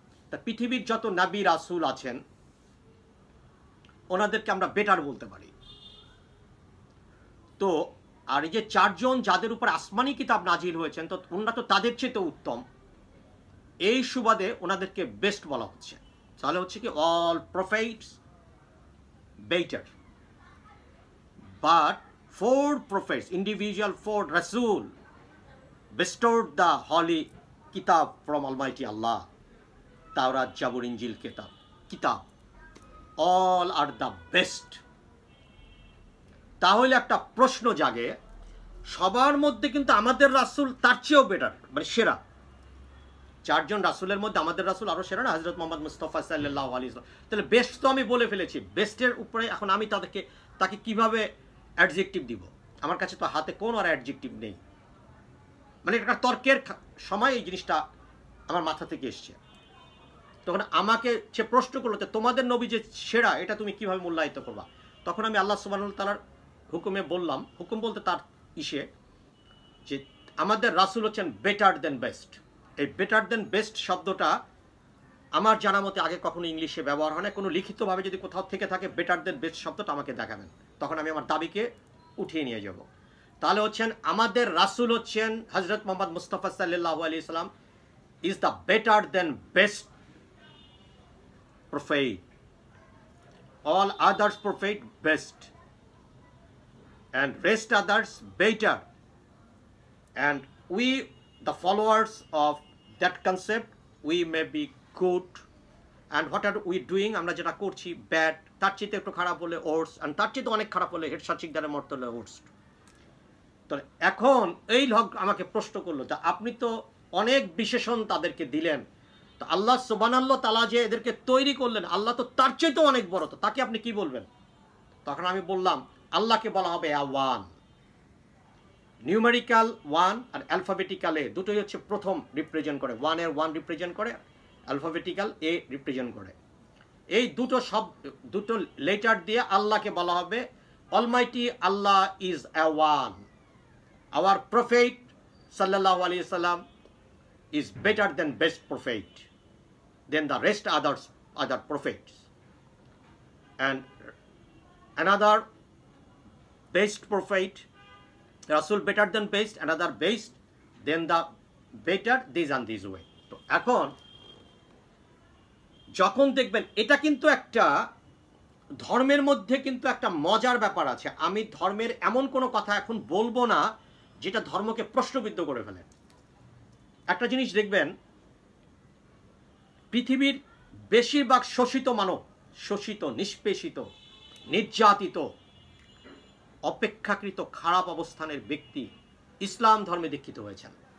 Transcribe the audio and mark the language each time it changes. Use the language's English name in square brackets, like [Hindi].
[Bangla] তা পৃথিবীর যত নবী রাসূল আছেন ওনাদেরকে আমরা বেটার বলতে পারি। তো আর এই যে 4 জন যাদের উপর আসমানি কিতাব নাজিল হয়েছেন, তো ওনারা তো তাদের চেয়েও উত্তম, এই সুবাদে ওনাদেরকে বেস্ট বলা হচ্ছে। তাহলে হচ্ছে কি, [English] All prophets better, but 4 prophets, individual 4 Rasul bestowed the holy kitab from Almighty Allah, Taurat, Zabur, Injil, kitab, all are the best. [Bangla] তাহলে একটা প্রশ্ন জাগে, সবার মধ্যে কিন্তু আমাদের রাসূল তার চেয়েও বেটার, মানে সেরা। 4 জন রাসূলের মধ্যে আমাদের রাসূল আরো সেরা না, হযরত মুহাম্মদ মুস্তাফা সাল্লাল্লাহু আলাইহি ওয়াসাল্লাম। তাহলে বেস্ট তো আমি বলে ফেলেছি, বেস্টের উপরে এখন আমি তাকে কিভাবে অ্যাডজেক্টিভ দিব? আমার কাছে তো হাতে কোনো আর অ্যাডজেক্টিভ নেই। মানে একটা তর্কের সময় এই জিনিসটা আমার মাথা থেকে এসছে। তখন আমাকে সে প্রশ্ন করলো যে তোমাদের নবী যে সেরা, এটা তুমি কিভাবে মূল্যায়িত করবা? তখন আমি আল্লাহ সুবহানাহু ওয়া তাআলার হুকুমে বললাম, হুকুম বলতে তার যে আমাদের রাসূল হচ্ছেন বেটার দেন বেস্ট। এই বেটার দেন বেস্ট শব্দটা আমার জানা মতে আগে কখনো ইংলিশে ব্যবহার হয় না। কোনো লিখিতভাবে যদি কোথাও থেকে থাকে বেটার দেন বেস্ট শব্দটা আমাকে দেখাবেন, তখন আমি আমার দাবিকে উঠিয়ে নিয়ে যাব। তাহলে হচ্ছেন আমাদের রাসূল হচ্ছেন হযরত মুহাম্মদ মুস্তাফা সাল্লাল্লাহু আলাইহি সাল্লাম [English] Is the better than best prophet. All others prophet best, and rest others better. And we, the followers of that concept, we may be good, and what are we doing? [Bangla] আমরা যেটা করছি ব্যাড, তার চেয়ে একটু খারাপ হলে ওর্স, আর তার চেয়ে অনেক খারাপ হলে হেড সাচিকদারের মতো হলে ওর্স। তো এখন এই লোক আমাকে প্রশ্ন করলো, তা আপনি তো অনেক বিশেষণ তাদেরকে দিলেন, তো আল্লাহ সুবহানাল্লাহ তাআলা যে এদেরকে তৈরি করলেন, আল্লাহ তো তার চেয়েও অনেক বড়, তো তাকে আপনি কি বলবেন? তখন আমি বললাম, আল্লাহকে বলা হবে ওয়ান। নিউমেরিক্যাল 1 আর অ্যালফাবেটিক্যাল এ, দুটোই হচ্ছে প্রথম রিপ্রেজেন্ট করে। 1 এর 1 রিপ্রেজেন্ট করে, অ্যালফাবেটিক্যাল এ রিপ্রেজেন্ট করে। এই দুটো লেটার দিয়ে আল্লাহকে বলা হবে [English] Almighty Allah is one. Our prophet সাল্লাল্লাহু আলাইহি সাল্লাম is better than best prophet than the rest other prophets, and another best prophet Rasul better than best, another best, then the better, this and this way. [Bangla] তো এখন যখন দেখবেন, এটা কিন্তু একটা ধর্মের মধ্যে কিন্তু একটা মজার ব্যাপার আছে। আমি ধর্মের এমন কোনো কথা এখন বলবো না যেটা ধর্মকে প্রশ্নবিদ্ধ করে ফেলে। একটা জিনিস দেখবেন, পৃথিবীর বেশিরভাগ শোষিত মানব, শোষিত, নিষ্পেষিত, নির্যাতিত, অপেক্ষাকৃত খারাপ অবস্থানের ব্যক্তি ইসলাম ধর্মে দীক্ষিত হয়েছেন।